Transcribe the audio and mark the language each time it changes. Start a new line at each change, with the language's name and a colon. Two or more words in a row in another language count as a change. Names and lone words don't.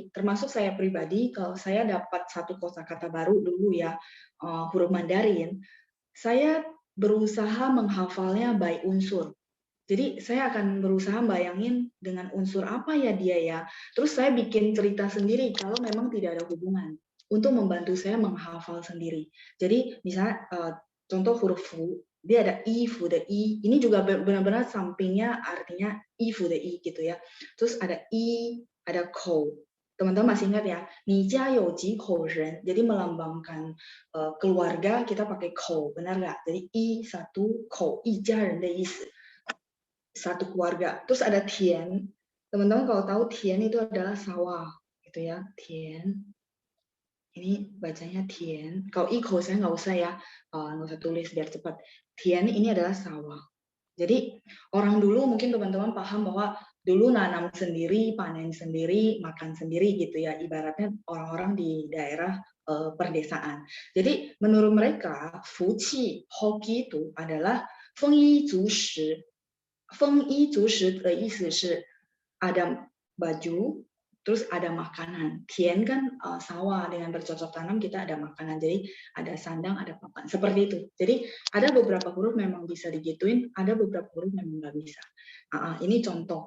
Indonesian: Termasuk saya pribadi, kalau saya dapat satu kosakata baru dulu ya, huruf Mandarin, saya berusaha menghafalnya by unsur. Jadi saya akan berusaha bayangin dengan unsur apa ya dia ya. Terus saya bikin cerita sendiri kalau memang tidak ada hubungan untuk membantu saya menghafal sendiri. Jadi misalnya contoh huruf fu, dia ada i,
Chinese: 福的衣.
Indonesian: Ini juga benar-benar sampingnya artinya i,
Chinese: 福的衣
Indonesian: gitu ya. Terus ada i, ada kou. Teman-teman masih ingat ya,
Chinese: 你家有几口人?
Indonesian: Jadi melambangkan keluarga kita pakai kou, benar nggak? Jadi i satu,
Chinese: kou, 一家人的意思.
Indonesian: Satu keluarga. Terus ada tian. Teman-teman kalau tahu tian itu adalah sawah, gitu ya. Tian. Ini bacanya Tian. Kalau iko saya nggak usah ya, nggak usah tulis biar cepat. Tian ini adalah sawah. Jadi orang dulu mungkin teman-teman paham bahwa dulu nanam sendiri, panen sendiri, makan sendiri gitu ya. Ibaratnya orang-orang di daerah perdesaan. Jadi menurut mereka, fuqi, hoki itu adalah
Chinese: 丰衣足食. 丰衣足食的
Indonesian: isi ada baju, terus ada makanan. Tian kan sawah dengan bercocok tanam kita ada makanan. Jadi ada sandang, ada papan. Seperti itu. Jadi ada beberapa huruf memang bisa digituin, ada beberapa huruf memang nggak bisa. Ini contoh.